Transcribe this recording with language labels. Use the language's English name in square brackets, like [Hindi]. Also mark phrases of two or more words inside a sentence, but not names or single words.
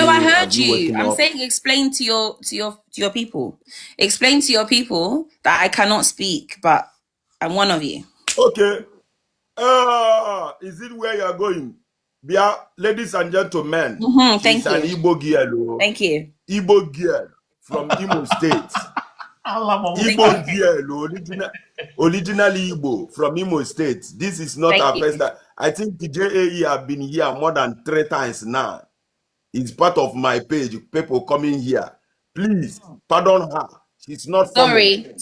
[English] No, I heard you. I'm saying explain to your people. Explain to your people that I cannot speak, but I'm one of you. Okay. Is it where you're going? Yeah, ladies and gentlemen. Thank you. An Igbo girl. Thank you. Igbo girl from Imo State. Igbo girl, originally Igbo from Imo State. This is not our first time. I think the JAE have been here more than 3 times now. It's part of my page. People coming here. Please, pardon her. She's not forming.